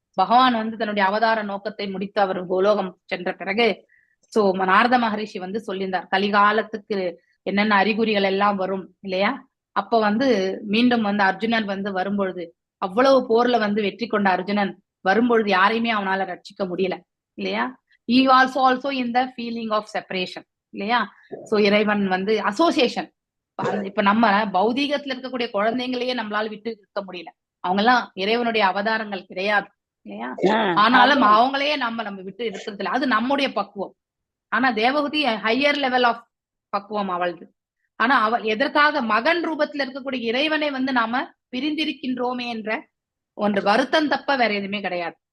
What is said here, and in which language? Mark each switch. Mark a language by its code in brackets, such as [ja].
[ta] பகவான் வந்து தன்னுடைய அவதார நோக்கத்தை முடித்து அவர் கோலோகம் சென்ற பிறகு சோ நாரத மகரிஷி வந்து சொல்லியிருந்தார், கலிகாலத்துக்கு என்னென்ன அறிகுறிகள் எல்லாம் வரும் இல்லையா. அப்ப வந்து மீண்டும் வந்து அர்ஜுனன் வந்து வரும்பொழுது அவ்வளவு போர்ல வந்து வெற்றி கொண்ட அர்ஜுனன் வரும்பொழுது யாரையுமே அவனால ரட்சிக்க முடியல இல்லையா. [en] he also in the feeling of separation இல்லையா. [ta] சோ இறைவன் வந்து அசோசியேஷன். இப்ப நம்ம பௌதீகத்துல இருக்கக்கூடிய குழந்தைங்களையே நம்மளால விட்டு இருக்க முடியல, அவங்க எல்லாம் இறைவனுடைய அவதாரங்கள் கிடையாது இல்லையா. ஆனாலும் அவங்களையே நம்ம விட்டு இருக்கிறது இல்லை, அது நம்முடைய பக்குவம். ஆனா தேவகூதி [en] higher level of [ta] பக்குவம் அவளது. ஆனா அவள் எதற்காக மகன் ரூபத்துல இருக்கக்கூடிய இறைவனை வந்து நாம பிரிந்திருக்கின்றோமே என்ற ஒன்று வருத்தம் தப்ப வேற எதுவுமே கிடையாது.